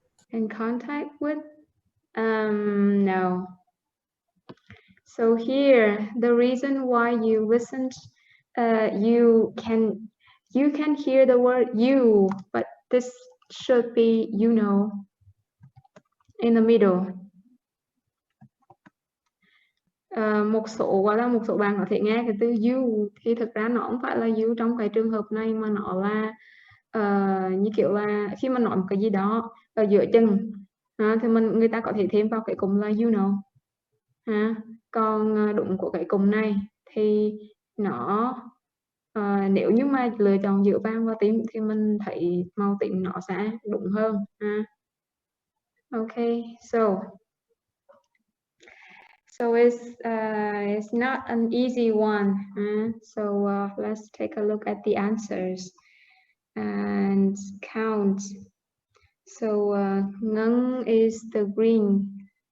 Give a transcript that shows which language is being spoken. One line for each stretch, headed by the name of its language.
English: In contact with? No. So here, the reason why you listened, you can hear the word you, but this should be you know in the middle.
Vietnamese: Một số bạn có thể nghe cái từ
English: you
Vietnamese: thì thực ra nó không phải là you trong cái trường hợp này, mà nó là như kiểu là khi mà nói một cái gì đó ở giữa chừng thì người ta có thể thêm vào cái cụm là
English: you know.
Vietnamese: Còn đúng của cái cụm này thì nó nếu như mà lựa chọn giữa vàng và tím thì mình thấy màu tím nó sẽ đúng hơn.
English: Okay, so it's not an easy one. So let's take a look at the answers and count. So ngân is the green.